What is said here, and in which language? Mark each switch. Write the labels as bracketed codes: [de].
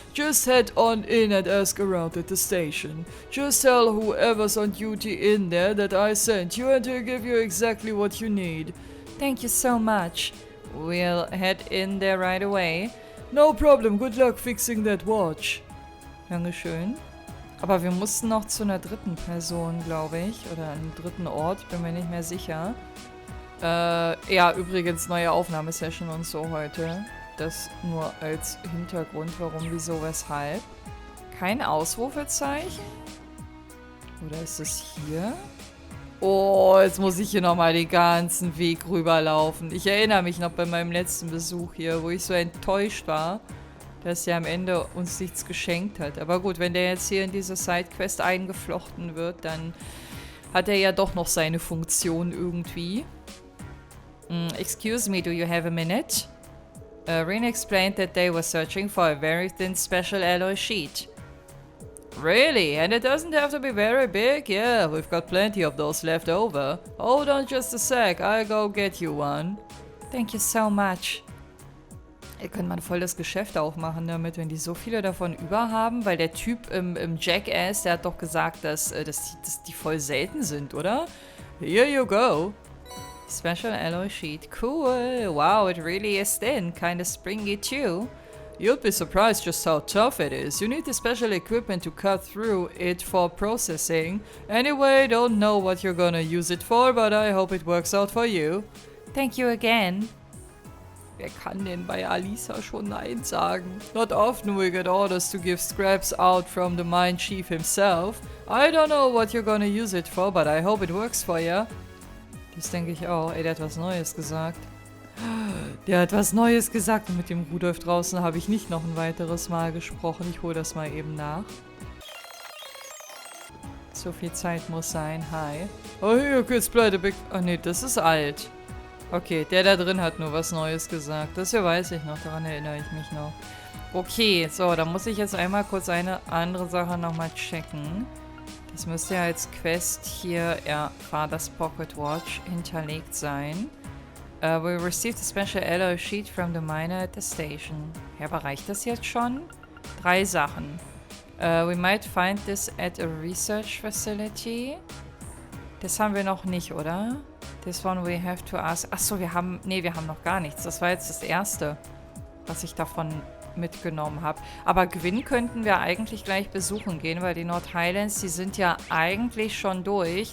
[en] Just head on in and ask around at the station. Just tell whoever's on duty in there that I sent you and he'll give you exactly what you need. Thank you so much. We'll head in there right away. No problem. Good luck fixing that watch. [de] Dankeschön. Aber wir mussten noch zu einer dritten Person, glaube ich. Oder einem dritten Ort, ich bin mir nicht mehr sicher. Ja, übrigens neue Aufnahmesession und so heute. Das nur als Hintergrund, warum, wieso, weshalb. Kein Ausrufezeichen? Oder ist es hier? Oh, jetzt muss ich hier nochmal den ganzen Weg rüberlaufen. Ich erinnere mich noch bei meinem letzten Besuch hier, wo ich so enttäuscht war, dass er am Ende uns nichts geschenkt hat. Aber gut, wenn der jetzt hier in diese Sidequest eingeflochten wird, dann hat er ja doch noch seine Funktion irgendwie. [en] Excuse me, do you have a minute? Rin explained that they were searching for a very thin special alloy sheet. Really? And it doesn't have to be very big? Yeah, we've got plenty of those left over. Hold on just a sec, I'll go get you one. Thank you so much. [de] Könnte man voll das Geschäft auch machen damit, wenn die so viele davon über haben, weil der Typ im Jackass, der hat doch gesagt, dass die voll selten sind, oder? [en] Here you go. Special alloy sheet. Cool. Wow, it really is thin. Kinda springy too. You'd be surprised just how tough it is. You need the special equipment to cut through it for processing. Anyway, don't know what you're gonna use it for, but I hope it works out for you. Thank you again. [de] Wer kann denn bei Alisa schon Nein sagen? [en] Not often we get orders to give scraps out from the mine chief himself. I don't know what you're gonna use it for, but I hope it works for you. [de] Das denke ich auch. Ey, der hat was Neues gesagt. Der hat was Neues gesagt und mit dem Rudolf draußen habe ich nicht noch ein weiteres Mal gesprochen. Ich hole das mal eben nach. So viel Zeit muss sein. Hi. Oh, hier geht's pleite big... Ach nee, das ist alt. Okay, der da drin hat nur was Neues gesagt. Das hier weiß ich noch, daran erinnere ich mich noch. Okay, so, da muss ich jetzt einmal kurz eine andere Sache nochmal checken. Das müsste ja als Quest hier, ja, Father's Pocket Watch hinterlegt sein. [en] We received a special alloy sheet from the miner at the station. [de] Ja, aber reicht das jetzt schon? 3 Sachen. [en] We might find this at a research facility. [de] Das haben wir noch nicht, oder? [en] This one we have to ask. [de] Achso, wir haben noch gar nichts. Das war jetzt das Erste, was ich davon mitgenommen habe. Aber Gwyn könnten wir eigentlich gleich besuchen gehen, weil die North Highlands, die sind ja eigentlich schon durch.